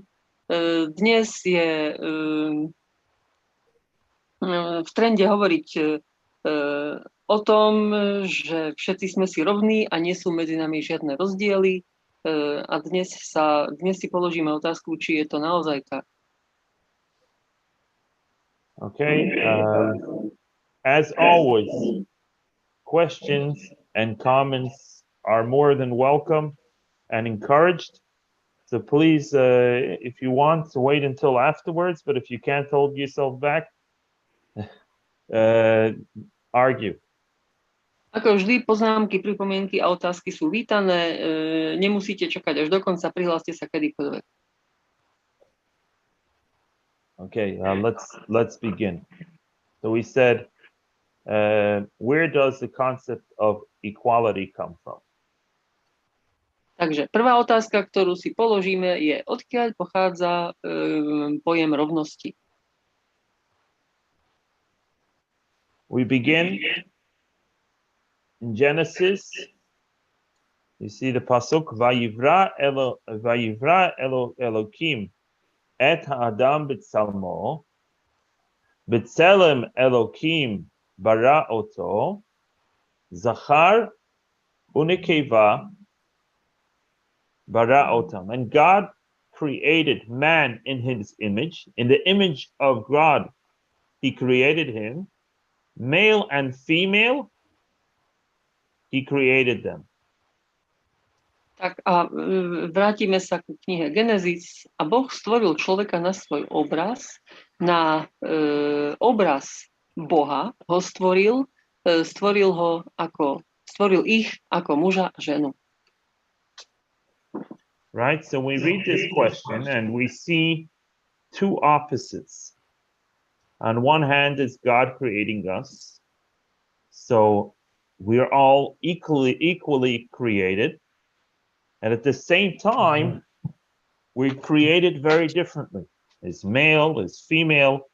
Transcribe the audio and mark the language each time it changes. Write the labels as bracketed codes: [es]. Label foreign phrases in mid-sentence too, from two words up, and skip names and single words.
[sk] Dnes je v trende hovoriť o tom, že všetci sme si rovní a nie sú medzi nami žiadne rozdiely. A dnes si položíme otázku, či je to naozaj tak. [en] Okay. As always, questions and comments are more than welcome and encouraged. So please, if you want to wait until afterwards, but if you can't hold yourself back, argue. [sk] Ako vždy, poznámky, pripomienky a otázky sú vítané. Nemusíte čakať až do konca, prihláste sa kedykoľvek. [en] Okay, let's begin. So we said, where does the concept of equality come from? Takže prvá otázka, ktorú si položíme, je, odkiaľ pochádza pojem rovnosti. We begin in Genesis. You see the [he] פסוק, ויברא אלוקים את האדם בצלמו, בצלם אלוקים ברא אותו, זכר ונקבה ברא אותם. [en] And God created man in his image. In the image of God, he created him. Male and female, he created them. [sk] Tak a vrátime sa ku knihe Genesis. A Boh stvoril človeka na svoj obraz, na obraz Boha ho stvoril ich ako muža a ženu. [en] Right, so we read this question and we see two opposites. On one hand is God creating us, so we are all equally created, and at the same time we're created very differently, as male, as female.